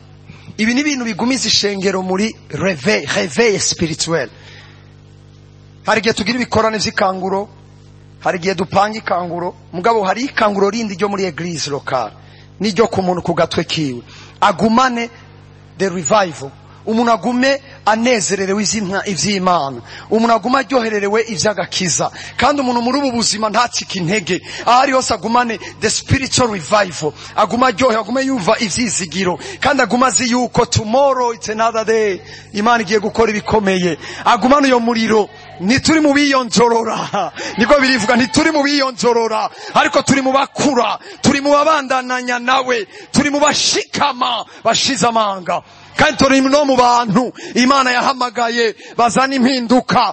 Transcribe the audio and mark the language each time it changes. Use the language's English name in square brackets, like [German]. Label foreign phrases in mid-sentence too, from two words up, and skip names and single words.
[Rundi] Ibi ni ibintu bigumiza ishengero muri [French] réveil spirituel. [Rundi] Hari igihe tugira ibikorane vy'ikanguro, hari igihe dupanga ikanguro, mugabo hari ikanguro rindi ryo muri [French] eglise locale, [Rundi] niryo ku muntu ku gatwe kiwe. [English] Agumane the revival, [Rundi] umuntu agume anezererewe ivy'Imana, umuntu agume aryohererewe ivy'agakiza, kandi umuntu muri ubu buzima ntacike intege. Ahari hose agumane [English] the spiritual revival, [Rundi] aguma aryohe, agume yumva ivyizigiro, kandi aguma azi yuko [English] tomorrow it's another day, [Rundi] Imana igiye gukora ibikomeye. Agumane uyo muriro. Ntituri mu biyonjorora, niko birivuga, ntituri mu biyonjorora, ariko turi mu bakura, turi mu babandananya nawe, turi mu bashikama bashize amanga, kandi turi no mu bantu Imana yahamagaye bazana impinduka.